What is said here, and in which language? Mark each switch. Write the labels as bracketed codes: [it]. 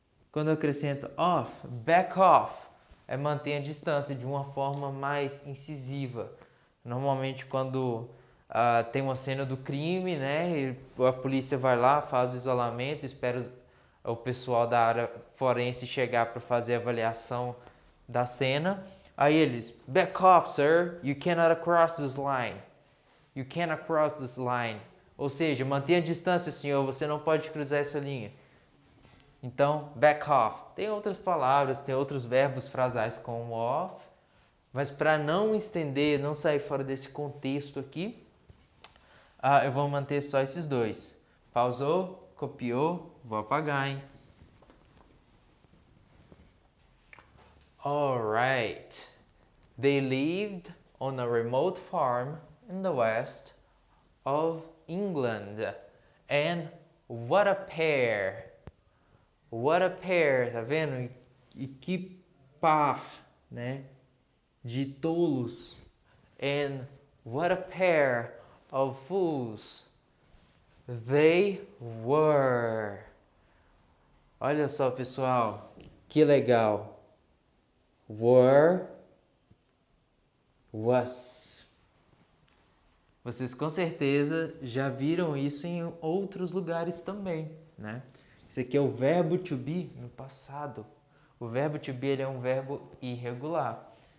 [pt] Quando eu acrescento off, back off. É manter a distância de uma forma mais incisiva. Normalmente quando tem uma cena do crime, né, e a polícia vai lá, faz o isolamento, espera o pessoal da área forense chegar para fazer a avaliação da cena. Aí eles, [en] back off, sir, you cannot cross this line. You cannot cross this line. [pt] Ou seja, mantenha a distância, senhor, você não pode cruzar essa linha. Então, back off. Tem outras palavras, tem outros verbos frasais como off, mas para não estender, não sair fora desse contexto aqui, eu vou manter só esses dois. Pausou, copiou, vou apagar, hein? [en] Alright. They lived on a remote farm in the west of England. And what a pair! What a pair, [pt] tá vendo? E que par, né? De tolos. [en] And what a pair of fools they were. [pt] Olha só, pessoal, que legal. Were, was. Vocês com certeza já viram isso em outros lugares também, né? Esse aqui é o verbo to be no passado. O verbo to be ele é um verbo irregular.